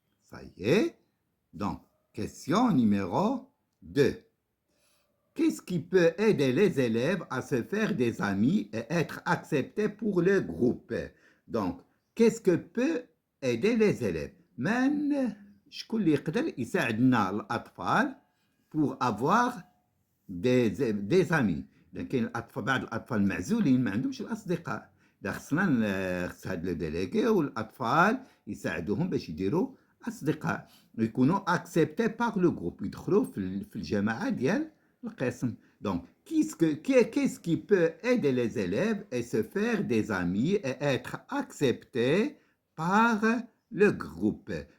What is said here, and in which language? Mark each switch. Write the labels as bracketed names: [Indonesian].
[French] Ça y est. Donc, question numéro 2. Qu'est-ce qui peut aider les élèves à se faire des amis et être acceptés pour le groupe? Donc, qu'est-ce que peut aider les élèves? [Arabic] شكون اللي يقدر يساعدنا الأطفال [French] pour avoir des amis. [Arabic] لكن بعض الأطفال معزولين ما عندهمش الأصدقاء. خصنا هاد لو ديليغي والأطفال يساعدوهم باش يديروا أصدقاء يكونوا [French] acceptés par le groupe [Arabic] يدخلوا في الجماعة ديال القسم. [French] Donc, qu'est-ce qui peut aider les élèves à se faire des amis et être acceptés par le groupe?